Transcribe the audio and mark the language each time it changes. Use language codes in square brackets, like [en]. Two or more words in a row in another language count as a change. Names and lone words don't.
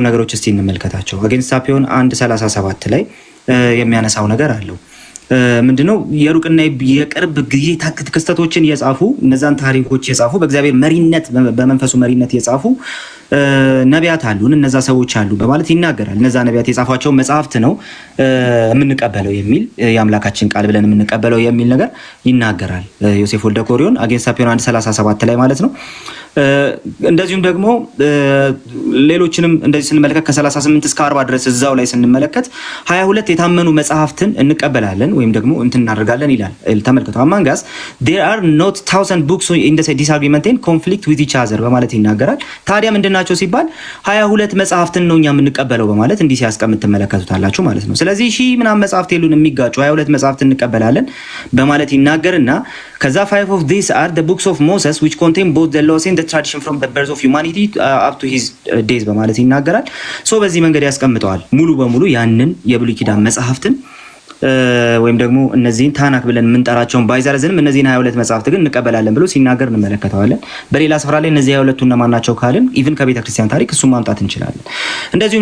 [am] ነገሮች እስቲ እንመልከታቸው። አጌንስት አፒዮን 1:37 ላይ የሚያነሳው ነገር አለው። ምንድነው የሩቅና የቅርብ ጊዜ ክስተቶችን የጻፉ እነዛን ታሪኮች የጻፉ በእግዚአብሔር መሪነት በመንፈሱ መሪነት የጻፉ ነቢያት አሉን፣ እነዛ ሰዎች አሉ በማለት ይናገራል። እነዛ ነቢያት የጻፏቸው መጽሐፍት ነው የምንቀበለው የሚል የአምላካችን ቃል ብለን የምንቀበለው የሚል ነገር ይናገራል ዮሴፍ ወልደ ኮሪዮን አጌንስት ሳፒዮን 1:37 ላይ ማለት ነው። እንደዚሁም ደግሞ ሌሎችንም እንደዚህ ስንመለከት ከ38 እስከ 40 ድረስ እዛው ላይ ስንመለከት 22 የታመኑ መጽሐፍትን እንቀበላለን ወይም ደግሞ እንትን እናደርጋለን ይላል። ተመልከቱ [en] among us there are not 1000 books in the disagreement and conflict with each other [am] በማለት ይናገራል። ታዲያ ምንድናቸው ሲባል 22 መጽሐፍትን ነው እኛ የምንቀበለው በማለት እንዲህ ሲያስቀምጥ ትመለከቱታላችሁ ማለት ነው። ስለዚህ ሺህ ምናምን መጽሐፍት የሉን የሚጋጩ 22 መጽሐፍት እንቀበላለን በማለት ይናገርና ከዛ [en] 5 of these are the books of Moses which contain both the laws and the tradition from the birth of humanity up to his days [am] በማለት ይናገራል። ሶ በዚህ መንገድ ያስቀምጠዋል ሙሉ በሙሉ ያንን የብሉይ ኪዳን መጽሐፍትን ወይም ደግሞ እነዚህን ታናክ ብለን የምንጠራቸውን ባይዘረዝንም እነዚህን 22 መጽሐፍት ግን እንቀበላለን ብሎ ሲናገር እንመለከተዋለን። በሌላ ስፍራ ላይ እነዚህ 22ቱ እነማን ናቸው ካልን ኢቭን ከቤተ ክርስቲያን ታሪክ እሱን ማምጣት እንችላለን። እንደዚሁም